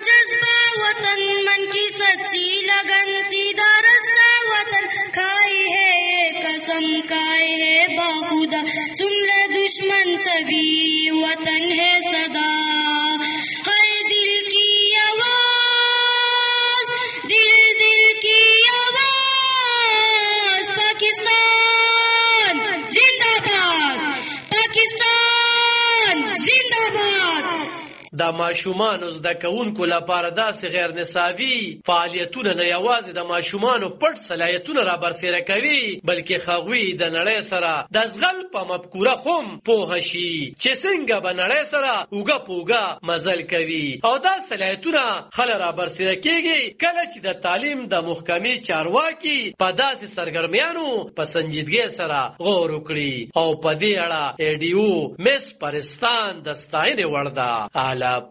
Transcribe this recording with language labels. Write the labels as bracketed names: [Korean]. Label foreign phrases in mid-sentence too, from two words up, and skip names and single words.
[Urdu] جذبہ وطن من کی سچی لگن سیدھا رستہ وطن کھائے ہے قسم کھائے ہے باخدا سن لے دشمن سبھی وطن ہے صدا ہر دل کی آواز دل کی آواز پاکستان زندہ باد پاکستان زندہ باد. [Pashto] د ماشومانو زده کوونکو لپاره داسې غیر نصابي فعالیتونه نه یوازې د ماشومانو پټ صلاحیتونه را برسېره کوي بلکې هغوی د نړۍ سره د زغل په مفکوره هم پوه شي چې څنګه به نړۍ سره اوږه په اوږه مزل کوي او دا صلاحیتونه خله را برسېره کېږي کله چې د تعلیم د محکمې چارواکي په داسې سرګرمیانو په سنجیدګۍ سره غور وکړي او په دې اړه ایډیو مس پرستان د ستاینې وړ ده.